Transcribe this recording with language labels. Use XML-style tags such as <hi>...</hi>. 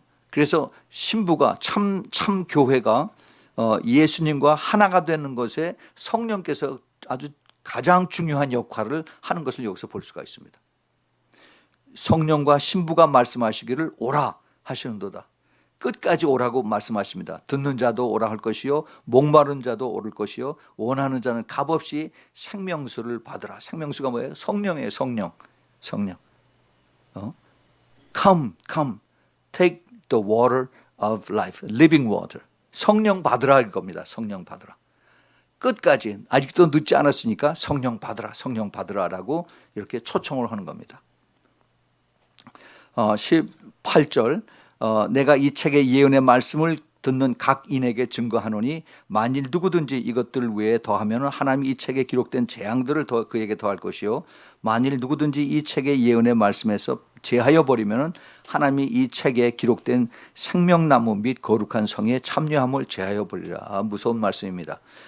<ko>그래서 신부가 참 교회가 예수님과 하나가 되는 것에 성령께서 아주 가장 중요한 역할을 하는 것을 여기서 볼 수가 있습니다. 성령과 신부가 말씀하시기를 오라 하시는도다. 끝까지 오라고 말씀하십니다. 듣는 자도 오라 할 것이요 목마른 자도 오를 것이요 원하는 자는 값없이 생명수를 받으라. 생명수가 뭐예요? 성령이에요. 성령.</ko> <en>Come, take the water of life, living water.</en> <ko>성령 받으라 할 겁니다. 성령 받으라. 끝까지 아직도 늦지 않았으니까 성령 받으라라고 이렇게 초청을 하는 겁니다. 18절, 내가 이 책의 예언의 말씀을 듣는 각 인에게 증거하노니 만일 누구든지 이것들 외에 더하면 하나님이 이 책에 기록된 재앙들을 그에게 더할 것이요 만일 누구든지 이 책의 예언의 말씀에서 제하여 버리면 하나님이 이 책에 기록된 생명나무 및 거룩한 성에 참여함을 제하여 버리라. 무서운 말씀입니다.</ko>